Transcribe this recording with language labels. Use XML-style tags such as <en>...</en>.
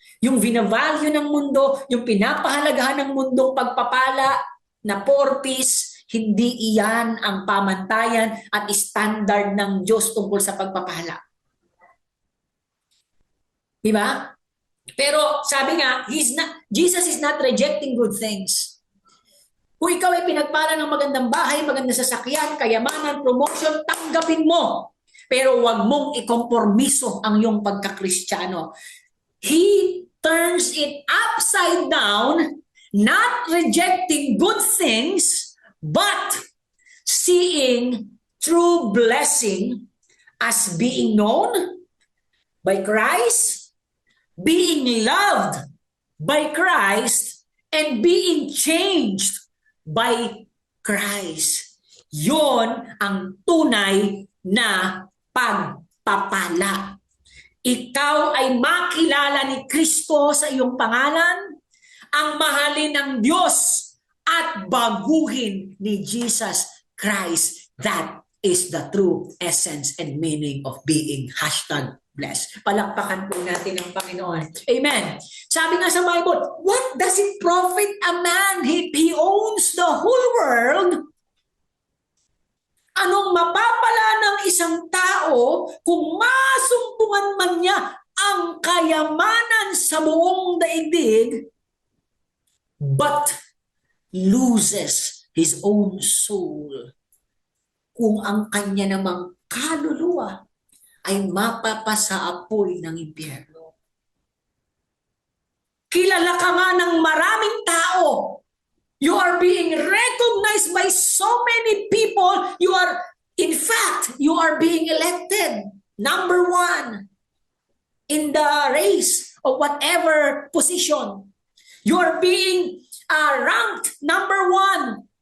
<tl>Yung vinavalue ng mundo, yung pinapahalagahan ng mundong pagpapala na porpis, hindi iyan ang pamantayan at standard ng Diyos tungkol sa pagpapala. Diba? Pero sabi nga,</tl> <en>Jesus is not rejecting good things.</en> <tl>Kung ikaw ay pinagpala ng magandang bahay, magandang sasakyan, kayamanan, promotion, tanggapin mo. Pero wag mong ikompormiso ang iyong pagkakristyano.</tl> <en>He turns it upside down, not rejecting good things, but seeing true blessing as being known, by Christ, being loved by Christ, and being changed by Christ.</en> <tl>Yon ang tunay na pagpapala. Ikaw ay makilala ni Kristo sa iyong pangalan, ang mahalin ng Diyos, at baguhin ni Jesus Christ.</tl> <en>That is the true essence and meaning of being #blessed.</en> <tl>Palakpakan po natin ang Panginoon. Amen. Sabi nga sa</tl> <en>Bible, what does it profit a man if he owns the whole world?</en> <tl>Anong mapapala ng isang tao kung masumpungan man niya ang kayamanan sa buong daigdig,</tl> <en>but loses his own soul?</en> <tl>Kung ang kanya namang kaluluwa ay mapapasaapoy ng impyerno. Kilala ka nga ng maraming tao.</tl> <en>You are being recognized by so many people. In fact, you are being elected number 1 in the race of whatever position. You are being ranked number 1.</en>